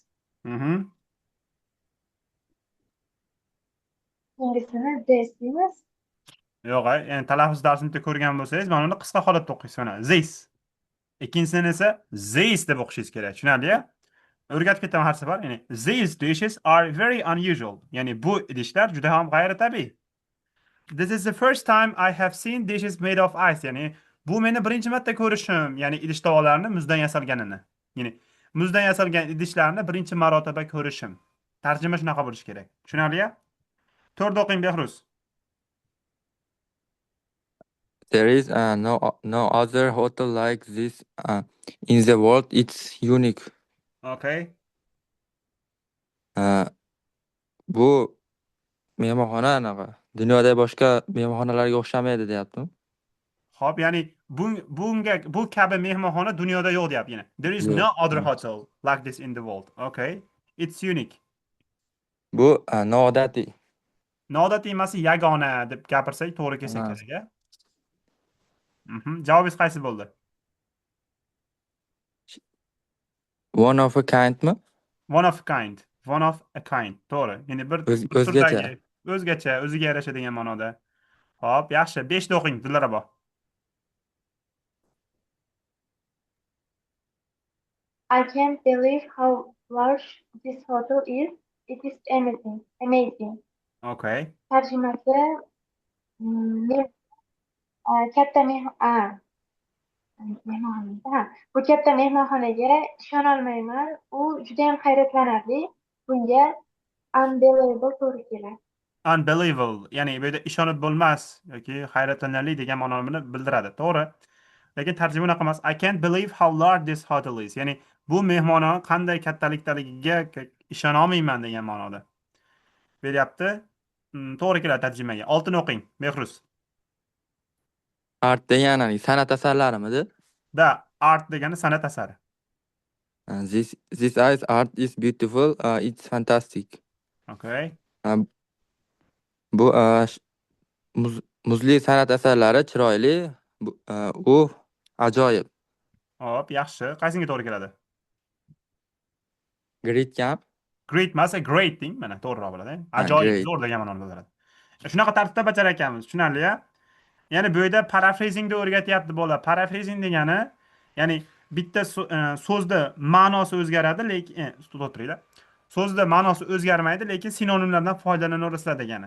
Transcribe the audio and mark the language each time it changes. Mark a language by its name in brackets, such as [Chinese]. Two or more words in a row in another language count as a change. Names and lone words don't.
[Uzbek] Mhm. Ikkincisini this deymiz. Yo'q, ya'ni talaffuz darsini ko'rgan bo'lsangiz, mana uni qisqa holatda o'qiysiz mana. This. Ikkinchisini esa these deb o'qishingiz kerak. Tushunarli-ya? O'rgatib ketaman har safar. [English] Ya'ni these dishes are very unusual. [Uzbek] Ya'ni bu idishlar juda ham g'ayritabiiy. [English] This is the first time I have seen dishes made of ice. [Uzbek] Ya'ni bu meni birinchi marta ko'rishim. Ya'ni idish tovoqlarni muzdan yasalganini. Ya'ni muzdan yasalgan idishlarni birinchi marotaba ko'rishim. Tarjima shunaqa bo'lishi kerak. Tushunarli-ya? To'rda o'qing, Behruz. [English] There is no other hotel like this in the world. It's unique. Okay. [Uzbek] Uh, bu mehmonxona anaqa dunyoda boshqa mehmonxonalarga o'xshamaydi deyapti. Xo'p, ya'ni bu kabi mehmonxona dunyoda yo'q deyapti yana. [English] There is [Uzbek] Yo'q. [English] no other hotel like this in the world. Okay. It's unique. [Uzbek] Bu noodatiy. Noodatiy emas, yagona deb gapirsak to'g'ri kelsa Ha. kerak, a? Javobingiz qaysi bo'ldi? [English] One of a kindmi? One of a kind. One of a kind. [Uzbek] To'g'ri. Ya'ni bir O'zgacha. turdagi, o'zgacha, o'ziga yarasha degan ma'noda. Xo'p, yaxshi. 5 da o'qing, Dilrabo. [English] I can't believe how large this hotel is. It is amazing. Amazing. Okay. [Uzbek] Tarjimasi men katta mehmonxona. Bu katta mehmonxonaga ishonolmayman. U juda ham hayratlanarli. Bunga unbelievable to'g'ri keladi. Unbelievable. Ya'ni bu yerda ishonib bo'lmas yoki hayratlanarli degan ma'noni bildiradi. To'g'ri. Lekin tarjima unaqa emas. [English] I can't believe how large this hotel is. [Uzbek] Ya'ni bu mehmonxona qanday kattalikdaligiga ishona olmayman degan ma'noda. Beryapti. To'g'ri keladi tarjimaga. 6 ni o'qing, Behruz. Art degani san'at asarlarimidi? Da, art degani san'at asari. [English] This ice art is beautiful. It's fantastic. Okay. [Uzbek] Uh, bu muzli san'at asarlari chiroyli. U ajoyib. Hop, yaxshi. Qaysinga to'g'ri keladi? [English] Great camp. [Uzbek] Great emas, great deng. Mana to'g'riroq bo'ladi. Ajoyib, Great. zo'r degan ma'noni bildiradi. Shunaqa tartibda bajarar ekanmiz. Tushunarli-ya? Ya'ni bu yerda paraphrasingni o'rgatyapti bola. Paraphrasing degani, ya'ni bitta so'zda ma'nosi o'zgaradi, lekin o'tiringlar. So'zda ma'nosi o'zgarmaydi, lekin sinonimlardan foydalanaverasizlar degani.